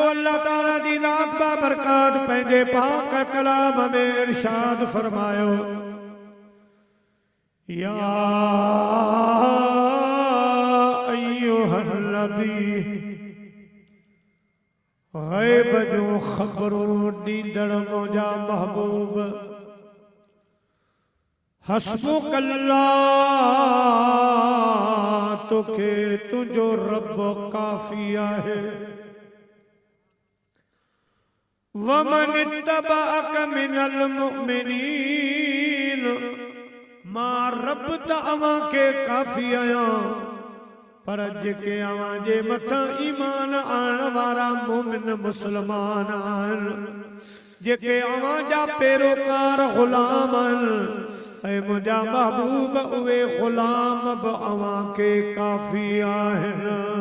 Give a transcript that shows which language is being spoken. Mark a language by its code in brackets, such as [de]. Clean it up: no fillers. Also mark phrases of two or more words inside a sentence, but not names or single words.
[sd] अल्लाह ताला जी ज़ात बा बरकात पंहिंजे पाक कलाम में इरशाद फरमायो, [ar] يا أيها النبي [sd] ख़बरूं ॾींदड़ मुंहिंजा महबूब हस्बुकल्लाह तोखे तुंहिंजो रब काफ़ी आहे [ar] ومن اتبعك من المؤمنين [sd] मां रब त अवां खे काफ़ी आहियां पर जेके अवां जे मथां ईमान आणण वारा मोमिन मुस्लमान आहिनि जेके अवां जा पैरोकार ग़ुलाम आहिनि ऐं मुंहिंजा महबूब उहे ग़ुलाम बि अवां खे काफ़ी आहिनि